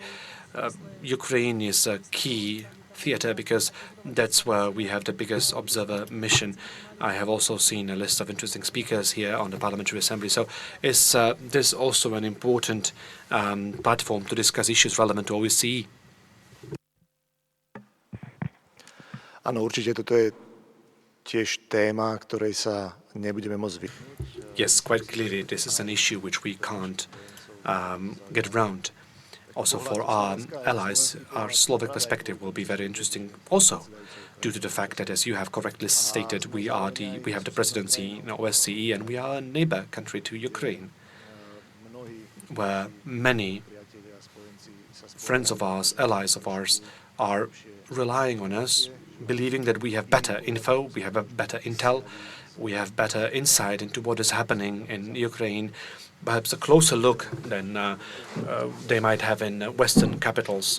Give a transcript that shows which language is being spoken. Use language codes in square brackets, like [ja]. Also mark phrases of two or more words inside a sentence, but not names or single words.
[en] Ukraine is a key theater because that's where we have the biggest observer mission. I have also seen a list of interesting speakers here on the Parliamentary Assembly. So is this also an important platform to discuss issues relevant to OSCE? [sk] Áno, určite toto je tiež téma, ktorej sa nebudeme môcť [en] Yes, quite clearly this is an issue which we can't get around. Also for our allies, our Slovak perspective will be very interesting also due to the fact that, as you have correctly stated, we have the presidency in OSCE and we are a neighbor country to Ukraine, where many friends of ours, allies of ours, are relying on us, believing that we have better info, we have a better intel, we have better insight into what is happening in Ukraine, perhaps a closer look than they might have in Western capitals.